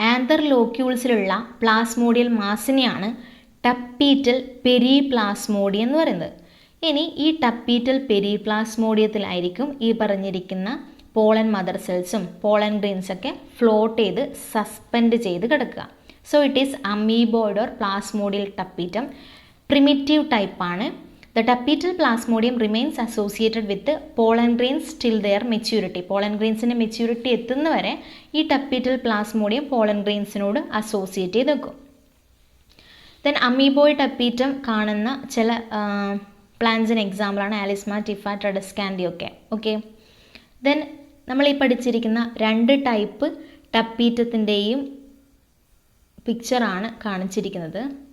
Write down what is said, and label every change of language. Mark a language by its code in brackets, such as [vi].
[ml] ആന്തർലോക്യൂൾസിലുള്ള പ്ലാസ്മോഡിയൽ മാസിനെയാണ് ടപ്പീറ്റൽ പെരിപ്ലാസ്മോഡി എന്ന് പറയുന്നത്. ഇനി ഈ ടപ്പീറ്റൽ പെരിപ്ലാസ്മോഡിയത്തിലായിരിക്കും ഈ പറഞ്ഞിരിക്കുന്ന പോളൻ മദർ സെൽസും പോളൻ ഗ്രെയിൻസൊക്കെ ഫ്ലോട്ട് ചെയ്ത് സസ്പെൻഡ് ചെയ്ത് കിടക്കുക. [en] So it is amoeboid or plasmodial tapetum. [ml] Primitive ടൈപ്പാണ്. [en] The tapetal plasmodium remains associated with the pollen grains till their maturity. [ml] Pollen grains-ന്റെ maturity എത്തുന്നവരെ ഈ ടപ്പീറ്റൽ പ്ലാസ്മോഡിയം പോളൻ ഗ്രെയിൻസിനോട് അസോസിയേറ്റ് ചെയ്ത് വെക്കും. ദെൻ അമീബോയിഡ് ടപ്പീറ്റം കാണുന്ന ചില പ്ലാന്റ്സിന് എക്സാമ്പിളാണ് ആലിസ്മാറ്റിഫ, ട്രെഡസ്കാൻഡി ഒക്കെ. ഓക്കെ, ദെൻ നമ്മൾ ഈ പഠിച്ചിരിക്കുന്ന രണ്ട് ടൈപ്പ് ടപ്പീറ്റത്തിൻ്റെയും പിക്ചറാണ് കാണിച്ചിരിക്കുന്നത്.